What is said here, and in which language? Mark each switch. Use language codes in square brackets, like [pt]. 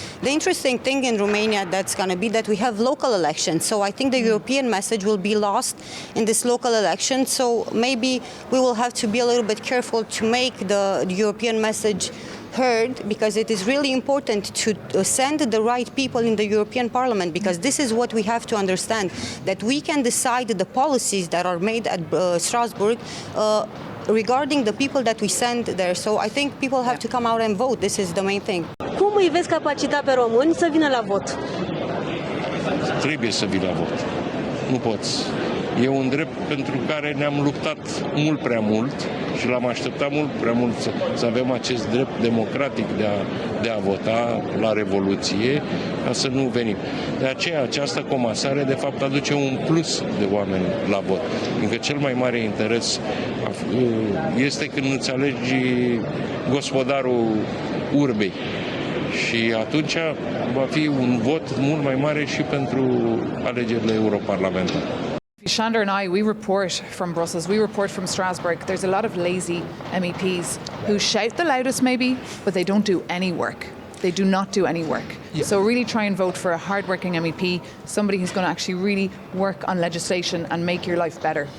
[en] The interesting thing in Romania that's going to be that we have local elections, so I think the European message will be lost in this local election, so maybe we will have to be a little bit careful to make the European message heard, because it is really important to send the right people in the European Parliament, because this is what we have to understand, that we can decide the policies that are made at Strasbourg regarding the people that we send there. So I think people have to come out and vote. This is the main thing. [ro] Cum îi vezi capacita pe români să vină la vot? Trebuie să vii la vot. Nu poți. E un drept pentru care ne-am luptat mult prea mult și l-am așteptat mult prea mult să avem acest drept democratic de a vota la Revoluție, ca să nu venim. De aceea, această comasare, de fapt, aduce un plus de oameni la vot. Fiindcă cel mai mare interes este când îți alegi gospodarul urbei. Și atunci va fi un vot mult mai mare și pentru alegerile europarlamentare. [en] Chandra and I, we report from Brussels, we report from Strasbourg. There's a lot of lazy MEPs who shout the loudest maybe, but they don't do any work. They do not do any work. Yeah. So really try and vote for a hard-working MEP, somebody who's going to actually really work on legislation and make your life better.